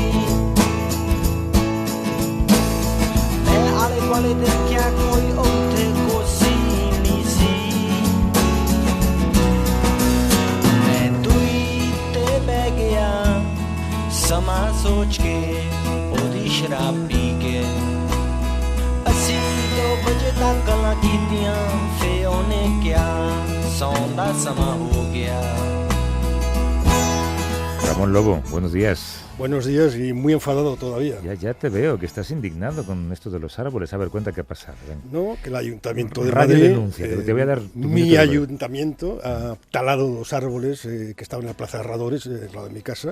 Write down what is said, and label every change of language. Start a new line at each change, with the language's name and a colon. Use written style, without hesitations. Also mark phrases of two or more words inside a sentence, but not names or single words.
Punjabi: ਮੈਂ ਆਲੇ ਦੁਆਲੇ ਦੇਖਿਆ ਕੋਈ ਉੱਥੇ ਕੁਰਸੀ ਨਹੀਂ ਸੀ ਮੈਂ ਦੂਈ ਤੇ ਬਹਿ ਗਿਆ ਸਮਾਂ ਸੋਚ ਕੇ ਉਹਦੀ ਸ਼ਰਾਬ ਪੀ ਕੇ ਅਸੀਂ 2 ਵਜੇ ਤੱਕ ਗੱਲਾਂ ਕੀਤੀਆਂ ਫੇ ਉਹਨੇ ਕਿਹਾ ਸੌਣ ਦਾ ਸਮਾਂ ਹੋ ਗਿਆ
Spanish: Ramón Lobo, buenos días. Buenos días y muy enfadado todavía. Ya te veo, que estás indignado con esto de los árboles. A ver, cuenta qué ha pasado. Ven. No, que el Ayuntamiento de Radio Madrid, denuncia, que te voy a dar mi ayuntamiento ha talado 2 árboles que estaban en la Plaza de Herradores, al lado de mi casa.